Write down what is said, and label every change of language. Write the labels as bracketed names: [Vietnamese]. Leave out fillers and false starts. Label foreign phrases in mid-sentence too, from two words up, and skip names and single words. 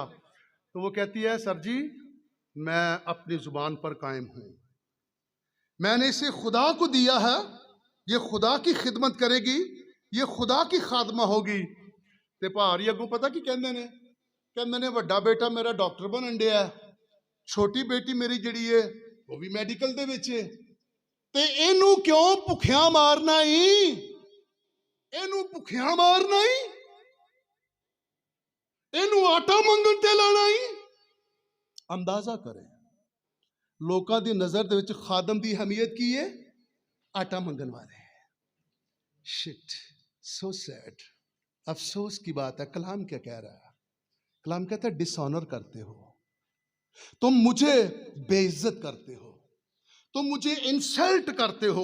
[Urdu] تو وہ کہتی ہے سر جی میں اپنی زبان پر قائم ہوں، میں نے اسے خدا کو دیا ہے، یہ خدا کی خدمت کرے گی، یہ خدا کی خادمہ ہوگی۔ [Punjabi] تے پہاری اگوں پتہ کی کہندے نے وڈا بیٹا میرا ڈاکٹر بنن ڈیا ہے، چھوٹی بیٹی میری جڑی ہے وہ بھی میڈیکل دے وچ ہے، تے اینو کیوں بھکھیاں مارنا ہی، اینو بھکھیاں مارنا ہی، اینو آٹا منگن تے لانا ہی۔ اندازہ کریں لوکاں دی نظر دے وچ خادم دی اہمیت کی ہے؟ آٹا منگن والے۔ [English] Shit, so sad, [Urdu] افسوس کی بات ہے۔ کلام کیا کہہ رہا ہے؟ کلام کہتا ہے ڈس آنر کرتے ہو، تم مجھے بے عزت کرتے ہو، تم مجھے انسلٹ کرتے ہو۔